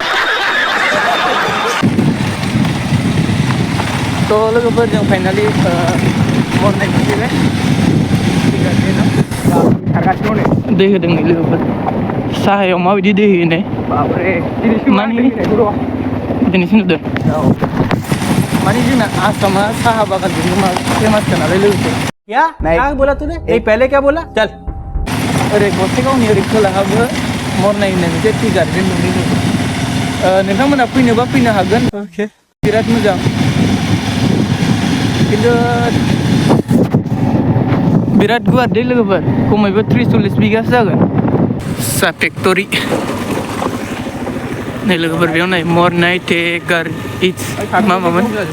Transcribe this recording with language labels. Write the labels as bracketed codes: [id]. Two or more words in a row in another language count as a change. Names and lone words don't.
[brx] तो लोगोफोर जों फाइनालि मरनाय मोनफैबाय दै होदों नै लोगोफोर साहायाव माबायदि दै होयो नै बाबरे माने दिनैसो नुदों माने जोंना आसामा साहा बागानजोंनो मा फेमासखा नालाय लोगोफोर [hi] क्या क्या बोला तूने ये पहले क्या बोला चल [brx] ओरै गसाइगावनि ओरै खोलाहाबो मरनाय होननाय मोनसे [en] tea garden [brx] दं नोंथांमोना फैनोबा फैनो हागोन बिराद मोजां किन्तु बिराद गुवार दै लोगोफोर खमैबो 30-40 बिगासो जागोन साहा फेक्टरि नै लोगोफोर बेयाव नाय मरनाय टे गार इट्स मामोन